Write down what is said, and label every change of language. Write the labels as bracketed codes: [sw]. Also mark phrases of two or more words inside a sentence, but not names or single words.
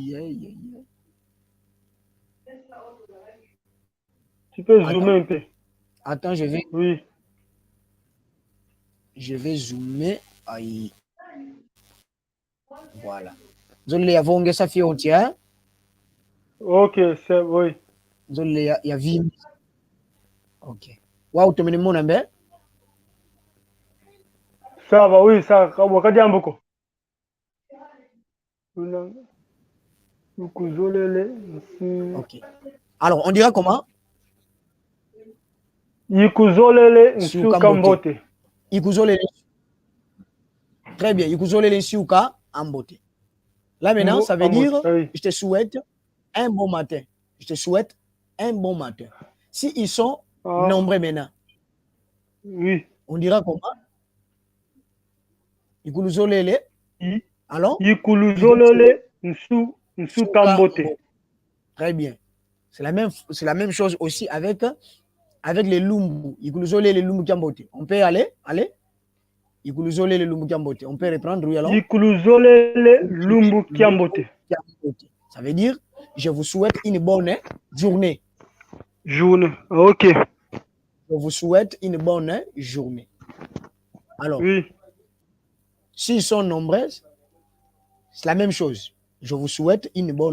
[fr] Tu peux zoomer un peu. Attends, je vais. Oui. Je vais zoomer. Aïe. Voilà. Désolé, avant que ça fait un tiers. Ok, c'est oui. [kg] Nzolele ya vini. Ok. Wow, tu mene mona mbe? [fr] Ça va, oui, ça [kg] wakati amboko. [fr] Ok. Alors, on dira comment? [kg] Yikuzolele nsuka mbote. Ikuzolele. [fr] Très bien. [kg] Ikuzolele nsuka mbote. [fr] Là maintenant, ça veut dire, je te souhaite un bon matin. Je te souhaite un bon matin. Si ils sont nombreux maintenant, oui. On dira comment? Ikuluzolele. Alors? [kg] Ikuluzolele nsuka mbote. [fr] Très bien. C'est la même chose aussi avec les lumbu. [kg] Ikuluzolele lumbu kiambote. [fr] On peut aller? [kg] Ikuluzolele lumbu kiambote. [fr] On peut reprendre, oui, alors? [kg] Ikuluzolele lumbu kiambote. [fr] Ça veut dire, je vous souhaite une bonne journée. Journée, ok. Je vous souhaite une bonne journée. Alors, oui. S'ils sont nombreux, c'est la même chose. Je vous souhaite une bonne,